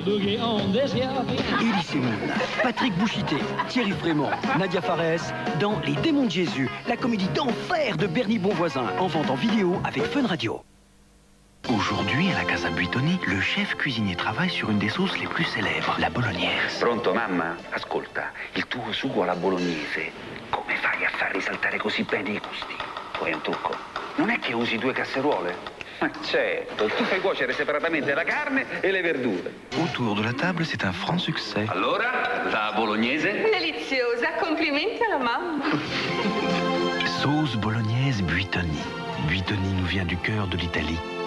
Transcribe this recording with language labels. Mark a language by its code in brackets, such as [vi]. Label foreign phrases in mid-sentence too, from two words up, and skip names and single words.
[fr] Elie Semoun, Patrick Bouchité, Thierry Frémont, Nadia Fares dans Les démons de Jésus, la comédie d'enfer de Bernie Bonvoisin, en vente en vidéo avec Fun Radio. Aujourd'hui, à la Casa Buitoni, le chef cuisinier travaille sur une des sauces les plus célèbres, la bolognaise. [it] Pronto, mamma? Ascolta, il tuo sugo alla bolognese, come fai a far risaltare così bene i gusti? Poi un trucco. Non è che usi 2 casseruole? Ma certo, tu fai cuocere separatamente la carne e le verdure. [fr] Autour de la table, c'est un franc succès. [it] Allora, la bolognese? Deliziosa, complimenti alla mamma. [fr] Sauce bolognaise Buitoni. Buitoni nous vient du cœur de l'Italie.